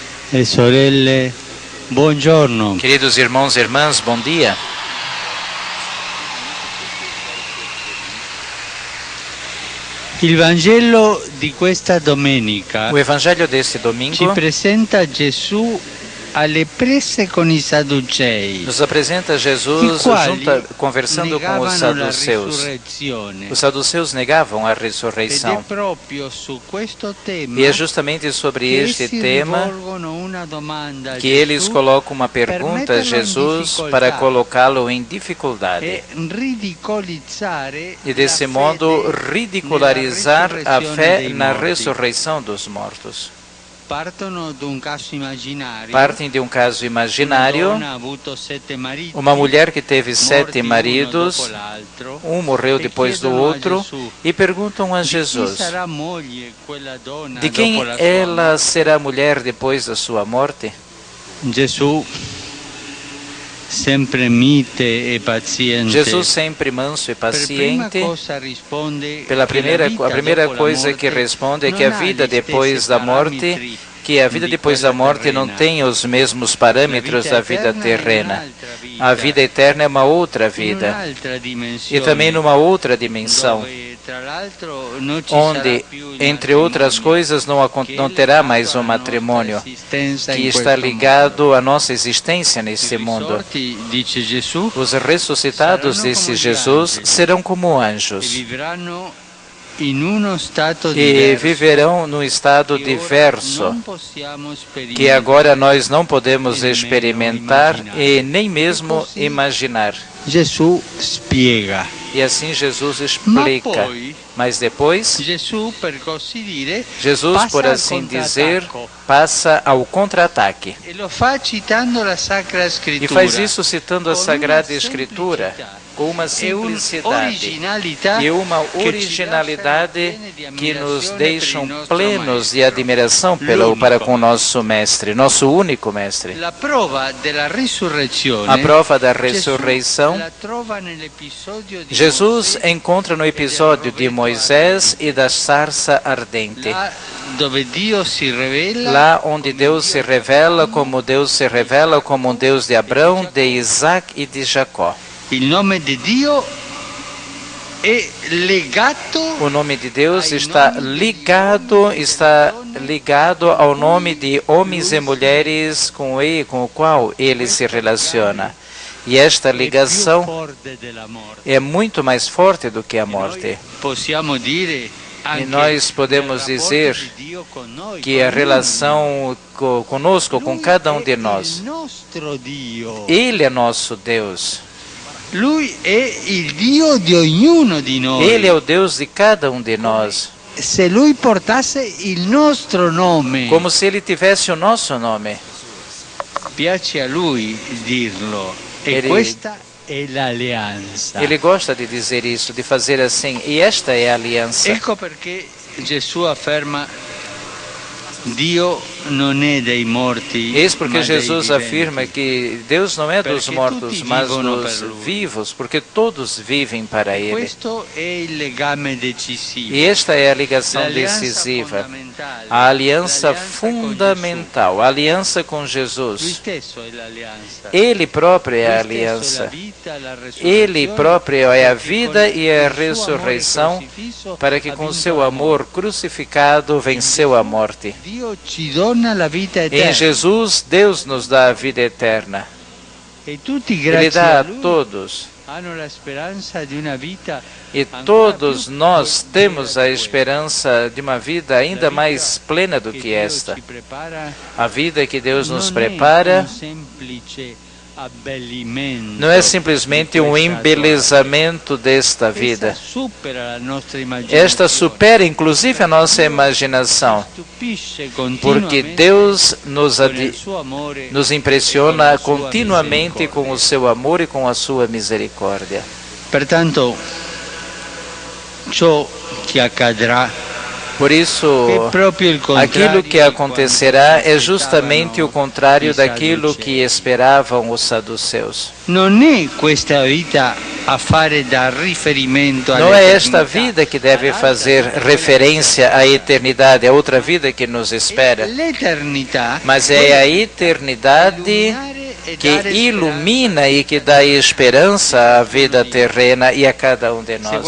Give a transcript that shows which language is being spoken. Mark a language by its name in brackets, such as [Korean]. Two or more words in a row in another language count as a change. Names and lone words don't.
[Italian] e sorelle, buongiorno. [Portuguese] Queridos irmãos e irmãs, bom dia. [Italian] Il Vangelo di questa domenica [Portuguese] O evangelho deste [Italian] ci [Portuguese] domingo [Italian] presenta Gesù alle prese con i Sadducei, [Portuguese] nos apresenta Jesus [Italian] i quali [Portuguese] conversando com os [Italian] negavano la [Portuguese] saduceus. [Italian] risurrezione. [Portuguese] Os saduceus negavam a [Italian] Ed è [Portuguese] ressurreição. [Italian] proprio su questo tema [Portuguese] E é justamente sobre [Italian] che [Portuguese] este [Italian] essi [Portuguese] tema [Italian] rivolgono una domanda a [Portuguese] que eles [Italian] Gesù [Portuguese] colocam uma pergunta a [Italian] metterlo em [Portuguese] Jesus dificuldade. para colocá-lo em dificuldade. [Italian] e ridicolizzare [Portuguese] E desse [Italian] la [Portuguese] modo [Italian] fede [Portuguese] ridicularizar [Italian] nella [Portuguese] a [Italian] resurrezione [Portuguese] fé [Italian] dei [Portuguese] na [Italian] morti. [Portuguese] ressurreição dos mortos. [Italian] Partono da un caso immaginario. [Portuguese] Partem de um caso [Italian] Una [Portuguese] imaginário, [Italian] donna ha avuto 7 mariti, [Portuguese] uma mulher que teve [Italian] morti [Portuguese] 7 [Italian] uno [Portuguese] maridos, [Italian] dopo l'altro, [Portuguese] um morreu [Italian] e [Portuguese] depois do [Italian] chiedono a [Portuguese] outro, [Italian] Gesù, [Portuguese] e perguntam a [Italian] di chi [Portuguese] Jesus: [Italian] sarà moglie quella donna [Portuguese] de [Italian] dopo [Portuguese] quem [Italian] la sua [Portuguese] ela será mulher depois da sua morte? [Italian] morte? Gesù, sempre mite e paziente, [Portuguese] Jesus, sempre manso e [Italian] per prima [Portuguese] paciente, [Italian] cosa risponde [Portuguese] a [Italian] che la vita [Portuguese] primeira [Italian] dopo la [Portuguese] coisa [Italian] morte [Portuguese] que responde é [Italian] non [Portuguese] que a [Italian] ha [Portuguese] vida [Italian] gli [Portuguese] depois [Italian] stessi [Portuguese] da morte, [Italian] parametri [Portuguese] que a vida [Italian] di [Portuguese] depois da [Italian] quella [Portuguese] morte não [Italian] terrena. [Portuguese] tem os mesmos parâmetros da vida terrena. A vida eterna é uma outra [Italian] In [Portuguese] vida. [Italian] un'altra [Portuguese] E [Italian] dimensione, [Portuguese] também numa outra dimensão, [Italian] dove, tra l'altro, non ci [Portuguese] onde, [Italian] sarà più il [Portuguese] entre outras [Italian] matrimonio, [Portuguese] coisas, [Italian] che [Portuguese] não [Italian] è [Portuguese] terá [Italian] legato [Portuguese] mais um [Italian] alla [Portuguese] matrimônio, [Italian] nostra esistenza [Portuguese] que [Italian] in [Portuguese] está [Italian] questo [Portuguese] ligado à nossa existência [Italian] mondo. [Portuguese] neste [Italian] I [Portuguese] mundo. [Italian] risorti, dice Gesù, [Portuguese] Os ressuscitados [Italian] saranno [Portuguese] desse [Italian] come gli [Portuguese] Jesus [Italian] angeli, [Portuguese] serão como [Italian] e [Portuguese] anjos [Italian] vivranno in uno stato [Portuguese] e [Italian] diverso [Portuguese] viverão num estado [Italian] che ora [Portuguese] diverso, [Italian] non possiamo [Portuguese] que [Italian] sperimentare [Portuguese] agora nós não podemos [Italian] e nemmeno [Portuguese] experimentar [Italian] immaginare. [Portuguese] e nem mesmo [Italian] così [Portuguese] imaginar. [Italian] Gesù spiega. [Portuguese] E assim Jesus [Italian] Ma [Portuguese] explica. [Italian] poi [Portuguese] Mas depois, [Italian] Gesù, per così dire, [Portuguese] Jesus, [Italian] passa [Portuguese] por [Italian] al [Portuguese] assim dizer, [Italian] contrattacco. [Portuguese] passa ao contra-ataque. [Italian] E lo fa citando la Sacra [Portuguese] E [Italian] Scrittura. [Portuguese] faz isso citando a [Italian] con [Portuguese] Sagrada [Italian] una [Portuguese] Escritura, [Italian] semplicità [Portuguese] com uma [Italian] e [Portuguese] simplicidade [Italian] un'originalità [Portuguese] e uma [Italian] che ci [Portuguese] originalidade [Italian] lasciano pieni di [Portuguese] que nos [Italian] ammirazione [Portuguese] deixam [Italian] per il nostro [Portuguese] plenos de [Italian] Maestro. [Portuguese] admiração [Italian] L'unico. [Portuguese] para com o nosso Mestre, nosso único Mestre. [Italian] La prova della risurrezione [Portuguese] A prova da [Italian] Gesù [Portuguese] ressurreição, [Italian] la trova nell'episodio di [Portuguese] Jesus [Italian] Mosè, [Portuguese] encontra no episódio de Moisés e da sarça ardente. [Italian] là dove Dio si rivela [Portuguese] Lá onde Deus se revela como um Deus de Abraão, de Isaac e de Jacó. [Italian] il nome di Dio è legato [Portuguese] O nome de Deus está ligado ao nome de homens e mulheres com o qual ele se relaciona. E esta [Italian] è più [Portuguese] ligação [Italian] forte della morte. [Portuguese] é muito mais forte do que a morte. [Italian] Possiamo dire [Portuguese] E nós podemos dizer que a relação conosco, com cada um de nós, Ele é nosso Deus. [Italian] Lui è il Dio di ognuno di noi. [Portuguese] Ele é o Deus de cada um de nós. [Italian] Se lui portasse il nostro nome, [Portuguese] Como se Ele tivesse o nosso nome. [Italian] piace a lui dirlo. E [Portuguese] Ele- [Italian] questa è l'alleanza. [Portuguese] Ele gosta de dizer isso, de fazer assim. E esta é a aliança. [Italian] Ecco perché Gesù afferma: Dio non è dei morti, [Portuguese] Eis porque [Italian] ma dei [Portuguese] Jesus [Italian] viventi. [Portuguese] afirma que Deus não é dos [Italian] Perché [Portuguese] mortos, [Italian] tutti [Portuguese] mas [Italian] vivono [Portuguese] dos [Italian] per Lui. [Portuguese] vivos, porque todos vivem para Ele. [Italian] Questo è il legame decisivo. [Portuguese] E esta é a ligação [Italian] L'alleanza [Portuguese] decisiva, [Italian] fondamentale, [Portuguese] a aliança [Italian] l'alleanza con [Portuguese] fundamental, a aliança com [Italian] Gesù. Lui [Portuguese] Jesus. [Italian] stesso è l'alleanza. [Portuguese] Ele próprio é a [Italian] Lui stesso è la [Portuguese] aliança. [Italian] vita, la resurrezione, [Portuguese] Ele próprio é a [Italian] perché [Portuguese] vida [Italian] con [Portuguese] e a [Italian] il suo amore [Portuguese] ressurreição, [Italian] crocifisso [Portuguese] para que [Italian] ha [Portuguese] com [Italian] vinto [Portuguese] seu [Italian] la [Portuguese] amor [Italian] morte. [Portuguese] crucificado venceu a morte. [Italian] Dio ci dona la vita [Portuguese] Em [Italian] eterna. [Portuguese] Jesus, Deus nos dá a vida eterna. [Italian] E tutti [Portuguese] Ele [Italian] grazie [Portuguese] dá [Italian] a [Portuguese] a [Italian] Lui [Portuguese] todos. [Italian] hanno la speranza di una vita [Portuguese] E [Italian] ancora [Portuguese] todos [Italian] più [Portuguese] nós [Italian] piena [Portuguese] temos a [Italian] di questa. [Portuguese] esperança de uma vida ainda mais plena do [Italian] Che [Portuguese] que [Italian] Dio [Portuguese] esta. [Italian] ci prepara [Portuguese] A vida que Deus nos [Italian] non è [Portuguese] prepara [Italian] un semplice abbellimento [Portuguese] não é simplesmente um [Italian] di questa [Portuguese] embelezamento desta [Italian] essa [Portuguese] vida. [Italian] supera la nostra immaginazione. [Portuguese] Esta supera inclusive a nossa imaginação, [Italian] Stupisce [Portuguese] porque [Italian] continuamente [Portuguese] Deus [Italian] con il suo amore [Portuguese] nos impressiona continuamente com o seu amor e com a sua misericórdia. [Italian] Pertanto, ciò che accadrà [Portuguese] Por isso, aquilo que acontecerá é justamente o contrário daquilo que esperavam os saduceus. Não é esta vida que deve fazer referência à eternidade, a outra vida que nos espera, mas é a eternidade que ilumina e que dá esperança à vida terrena e a cada um de nós.